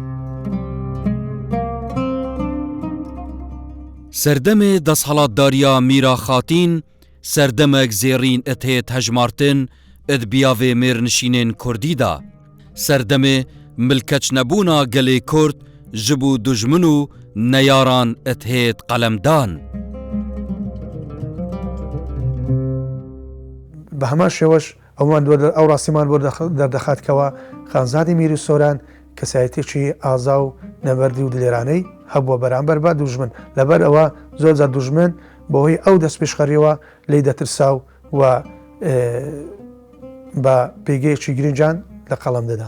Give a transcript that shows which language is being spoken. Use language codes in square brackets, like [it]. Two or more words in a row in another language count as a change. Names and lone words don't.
[ku] سەردەمێ دەسەڵاتداریە میرا خاتین سەردەمێک زێڕین ئەتهێت هەژمارتن ئەت بیاوێ مێرنشینên کوردیدا، سەردەمێ ملکەچ نەبوونا گەلێ کورد ji bo dujmin û neyaran ئەتهێت قەلەمدان. [ckb] بە هەمان شێوەش ئەو ڕاستیمان بۆ دەردەخاتکەوە خانزادی میری سۆران کەسایەتێکی ئازا و نەبەردی و دلێرانەی هەبووە بەرامبەر بە دوژمن، لەبەر ئەوە زۆر جار دوژمن بەهۆی ئەو دەستپێشخەریەوە لی دەترسا و بە پێگەیەکی گرنجان لە قەڵەم دەدا.